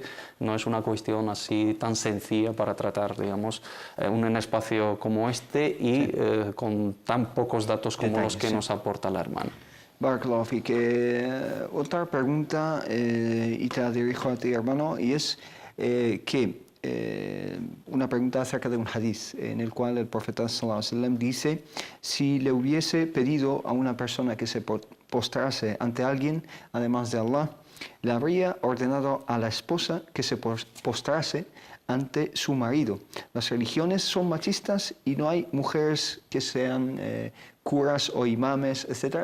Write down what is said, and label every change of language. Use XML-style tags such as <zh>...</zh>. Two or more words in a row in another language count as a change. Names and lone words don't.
<es>No es una cuestión así tan sencilla para tratar, digamos, en un espacio como este y con tan pocos datos como los que nos aporta la hermana.</es> <ar>بارك الله فيك.</ar> <es>Otra pregunta, y te la dirijo a ti, hermano, y es una pregunta acerca de un hadith en el cual el profeta</es> <ar>صلى الله عليه وسلم</ar> <es>dice: si le hubiese pedido a una persona que se postrase ante alguien además de Allah, le habría ordenado a la esposa que se postrase ante su marido. Las religiones son machistas y no hay mujeres que sean curas o imames, etc.</es>